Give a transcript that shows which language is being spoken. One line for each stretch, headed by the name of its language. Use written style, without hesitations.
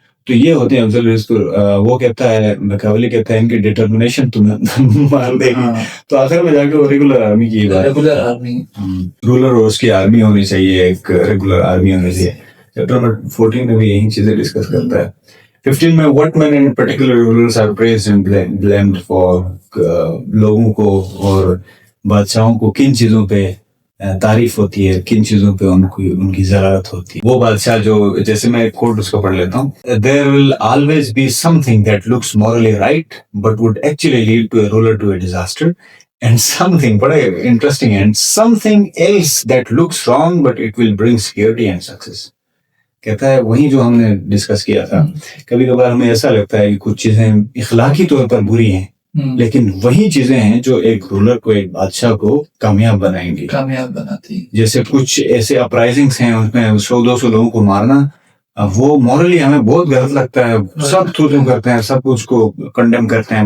Urdu: تو یہ ہوتے ہیں آکسیلریز. وہ کہتا ہے, میکاولی کہتا ہے ان کی ڈٹرمنیشن تمہیں مار دے گی. تو آخر میں جا کے ریگولر آرمی کی بات, ریگولر آرمی رولر اور اس کی آرمی ہونی چاہیے, ایک ریگولر آرمی ہونی چاہیے. چیپٹر نمبر 14 میں بھی یہی چیزیں ڈسکس کرتا ہے.
English: 15 میں what men in particular rulers are praised and blamed for,
Urdu: لوگوں کو اور بادشاہوں کو کن چیزوں پہ تعریف ہوتی ہے, کن چیزوں پہ ان کی ضرورت ہوتی ہے. وہ بادشاہ جو, جیسے میں ایک کوٹ اس کو پڑھ لیتا ہوں,
English: there will always be something that looks morally right but would actually lead to a ruler to a disaster, and something, بڑا interesting, and something else that looks wrong but it will bring security and success.
Urdu: کہتا ہے وہی جو ہم نے discuss کیا تھا, کبھی کبھار ہمیں ایسا لگتا ہے کہ کچھ چیزیں اخلاقی طور پر بری ہیں, لیکن وہی چیزیں ہیں جو ایک رولر کو, ایک بادشاہ کو کامیاب بنائیں گی, کامیاب بناتی. جیسے کچھ ایسے اپرائزنگس ہیں اس میں 100-200 لوگوں کو مارنا, وہ مورلی ہمیں بہت غلط لگتا ہے, سب تھوتم کرتے ہیں, سب اس کو کنڈیم کرتے ہیں.